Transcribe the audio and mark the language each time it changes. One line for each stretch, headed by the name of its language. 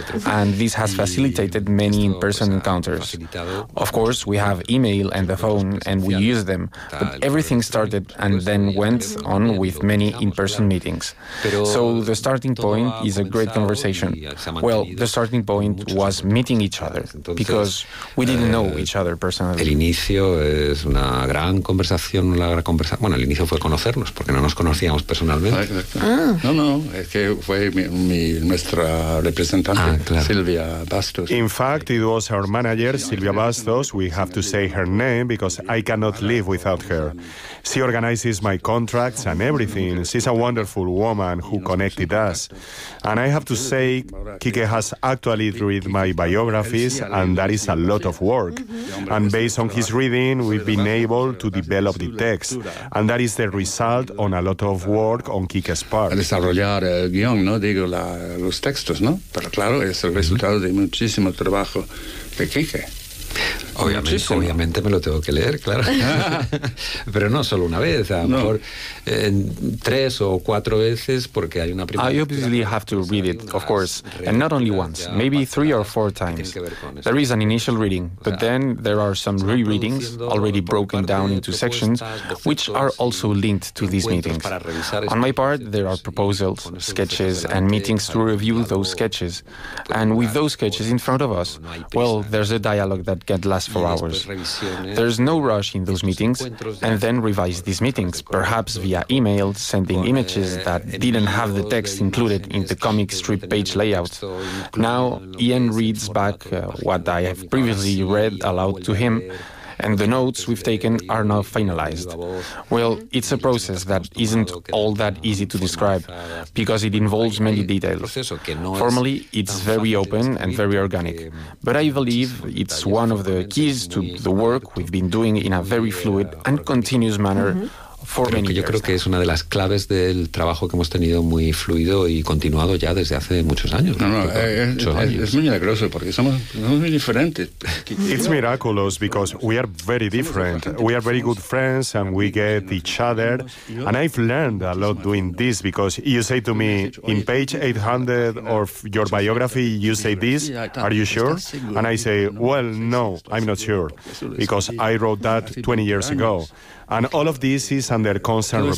English: And this has facilitated many in-person encounters. Of course, we have email and the phone, and we use them. But everything started and then went on with many in-person meetings. So the starting point is a great conversation. Well, the starting point was meeting each other, because we didn't know each other personally.
Spanish: El inicio es una gran conversación, una gran conversación. Bueno, el inicio fue conocernos, porque no nos conocíamos personalmente. No, no, es que fue nuestra representante, Silvia Bastos.
English: In fact, it was our manager, Silvia Bastos. We have to say her name because I cannot live without her. She organizes my contracts and everything. She's a wonderful woman who connected us. And I have to say, Kike has actually read my biographies, and that is a lot of work. And based on his reading, we've been able to develop the text. And that is the result on a lot of work on Kike's part.
Spanish: Desarrollar el guión, no digo los textos, ¿no? Pero claro, es el resultado de muchísimo trabajo de Kike. Obviamente me lo tengo que leer, claro. Pero no solo una vez, a lo mejor tres o cuatro veces, porque hay una primera.
English: I obviously have to read it, of course, and not only once, maybe three or four times. There is an initial reading, but then there are some re-readings, already broken down into sections, which are also linked to these meetings. On my part, there are proposals, sketches, and meetings to review those sketches. And with those sketches in front of us, well, there's a dialogue that can last for hours. There's no rush in those meetings, and then revise these meetings, perhaps via email, sending images that didn't have the text included in the comic strip page layout. Now, Ian reads back what I have previously read aloud to him, and the notes we've taken are now finalized. Well, it's a process that isn't all that easy to describe, because it involves many details. Formally, it's very open and very organic, but I believe it's one of the keys to the work we've been doing in a very fluid and continuous manner. Mm-hmm.
Spanish: Yo creo que es una de las claves del trabajo que hemos tenido muy fluido y continuado ya desde hace muchos años. Es muy milagroso porque somos muy diferentes.
English: It's miraculous because we are very different. We are very good friends and we get each other. And I've learned a lot doing this because you say to me, in page 800 of your biography, you say this, are you sure? And I say, well, no, I'm not sure, because I wrote that 20 years ago. And all of this is under constant revision.